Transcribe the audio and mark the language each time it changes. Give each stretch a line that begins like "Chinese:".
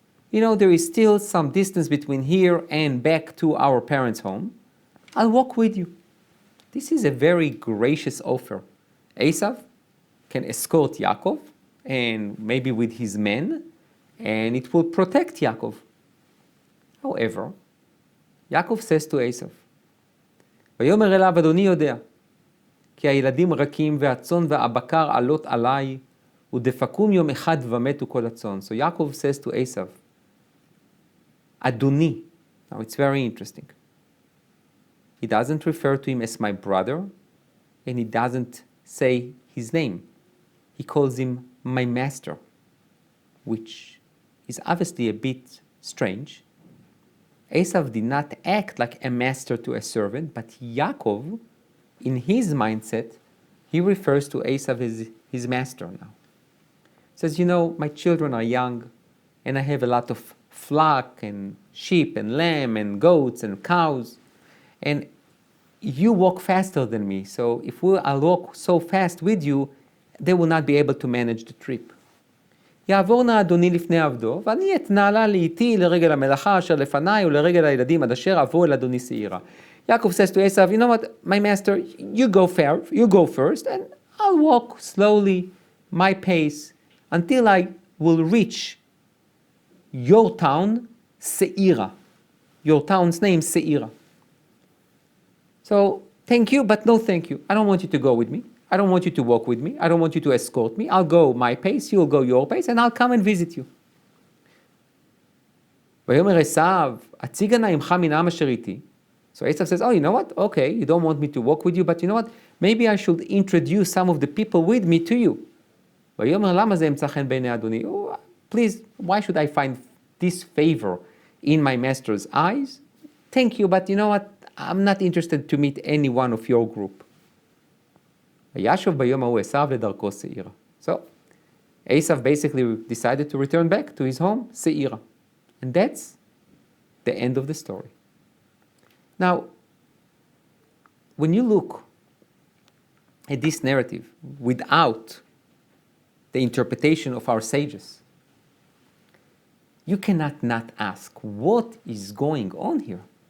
English: There is still some distance between here and back to our parents' home. I'll walk with you. This is a very gracious offer. Esau can escort Yaakov, and maybe with his men, and it will protect Yaakov. However, Yaakov says to Esau,
Hebrew: ויאמר אליו אדוני יודע, כי הילדים רכים והצאן והבקר עלות עליי, ודפקום יום אחד ומתו כל הצאן.
English: So Yaakov says to Esau, Adoni. Now it's very interesting. He doesn't refer to him as my brother, and he doesn't say his name. He calls him my master, which is obviously a bit strange. Esau did not act like a master to a servant, but Yaakov, in his mindset, he refers to Esau as his master now. He says, my children are young, and I have a lot of flock and sheep and lamb and goats and cows, and you walk faster than me, so if I'll walk so fast with you, they will not be able to manage the trip.
Hebrew: יעבור נא אדוני לפני עבדו, ואני אתנעלה לאיתי לרגל המלאכה אשר לפניי ולרגל הילדים עד אשר אבוא אל אדוני שעירה.
English: Yaakov says to Esau, you know what, my master, you go first, and I'll walk slowly, my pace, until I will reach your town, Seira. Your town's name, Seira. So, thank you, but no thank you. I don't want you to go with me. I don't want you to walk with me. I don't want you to escort me. I'll go my pace, you'll go your pace, and I'll come and visit you.
Hebrew: ויאמר עשיו, הציגה נא עמך מן העם אשר איתי.
English: So Esau says, you know what? Okay, you don't want me to walk with you, but you know what? Maybe I should introduce some of the people with me to you.
Hebrew: ויאמר למה זה ימצא חן בעיני אדוני?
English: Please, why should I find disfavor in my master's eyes. Thank you, but you know what? I'm not interested to meet any one of your group.
Hebrew: וישוב ביום ההוא עשיו לדרכו שעירה.
English: So, Esau basically decided to return back to his home, Seira. And that's the end of the story. Now, when you look at this narrative without the interpretation of our sages, you cannot not ask, what is going on here?